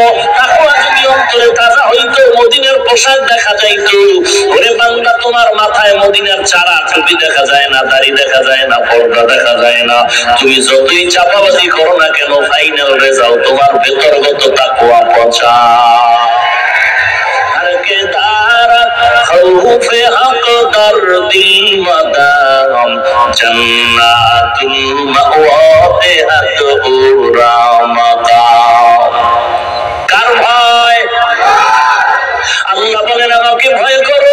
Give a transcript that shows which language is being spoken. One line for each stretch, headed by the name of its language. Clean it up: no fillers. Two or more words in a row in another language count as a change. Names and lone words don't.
Bangla: তাকওয়া যদি অন্তরে তাজা হইতো, মদিনার পোশাক দেখা যাইতো। ওরে বান্দা, তোমার মাথায় মদিনার চারা টুপি দেখা যায় না, দাড়ি দেখা যায় না, পর্দা দেখা যায় না। তুমি যতই চাপাবাজি করো না কেন,
English: final result
Bangla: তোমার ভেতরগত তাকওয়া পচা।
Persian: خوف حق در دل مدام جنات المأوى بهد اورا مقام।
Bangla: কার ভয়? আল্লাহ বলেন আমাকে ভয় করো।